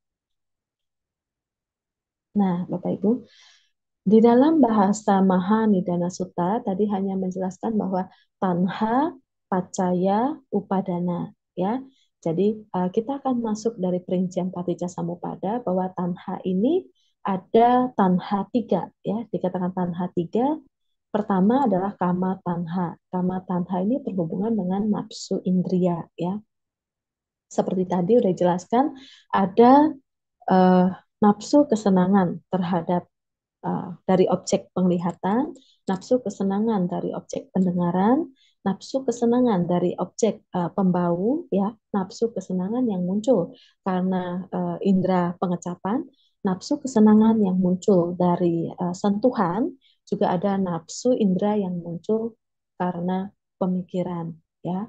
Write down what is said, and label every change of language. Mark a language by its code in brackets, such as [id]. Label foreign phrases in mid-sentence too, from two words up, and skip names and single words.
[id] Nah, Bapak Ibu, di dalam bahasa Mahanidana Sutta tadi hanya menjelaskan bahwa [pi] tanha, pacaya, upadana, [id] ya. Jadi kita akan masuk dari perincian Paticca Samuppada bahwa tanha ini ada tanha 3, ya. Dikatakan tanha 3. Pertama adalah [pi] kama tanha. Kama tanha [id] ini berhubungan dengan nafsu indria, ya. Seperti tadi udah jelaskan ada uh, nafsu kesenangan terhadap dari objek penglihatan, nafsu kesenangan dari objek pendengaran, nafsu kesenangan dari objek pembau, ya, nafsu kesenangan yang muncul karena indera pengecapan, nafsu kesenangan yang muncul dari sentuhan, juga ada nafsu indera yang muncul karena pemikiran, ya.